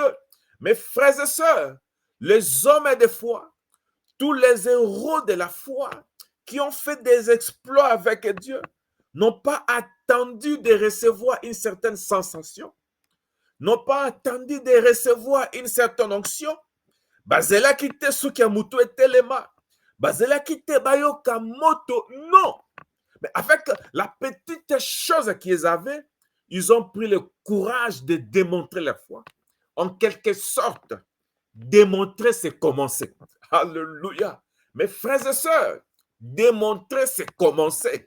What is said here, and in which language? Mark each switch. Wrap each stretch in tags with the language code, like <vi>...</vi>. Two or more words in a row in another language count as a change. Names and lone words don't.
<fr>Mes frères et sœurs, les hommes de foi, tous les héros de la foi qui ont fait des exploits avec Dieu, n'ont pas attendu de recevoir une certaine sensation, n'ont pas attendu de recevoir une certaine onction.</fr> <ln>Bazela kite sukia mutu etelema. Bazela kite bayoka moto.</ln> <fr>Non. Mais avec la petite chose qu'ils avaient, ils ont pris le courage de démontrer la foi. En quelque sorte, démontrer, c'est commencer. Alléluia. Mes frères et sœurs, démontrer, c'est commencer.</fr>